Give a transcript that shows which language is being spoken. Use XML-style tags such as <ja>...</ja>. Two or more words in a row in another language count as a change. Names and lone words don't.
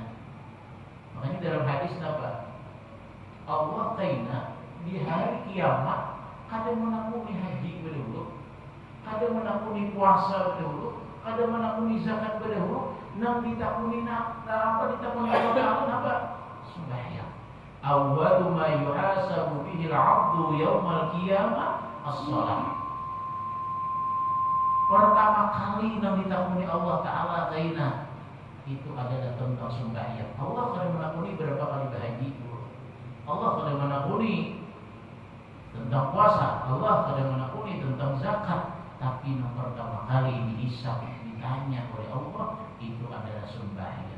<bjn>Makanya dalam hadis apa? Allah kaina di hari kiamat kada menakuni haji berdahulu, kada menakuni puasa berdahulu, kada menakuni zakat berdahulu, nang ditakuni ditakuni apa? Sembahyang.</bjn> <ar>Awwalu ma yuhasabu bihi al-'abdu yaumal qiyamah as-shalah.</ar> <bjn>Pertama kali nang ditakuni Allah Ta'ala kaina itu adalah tentang sembahyang. Allah kada menakuni berapa kali berhaji dulu. Allah kada menakuni tentang puasa, Allah kada menakuni tentang zakat, tapi yang pertama kali dihisab, ditanya oleh Allah itu adalah sembahyang.</bjn>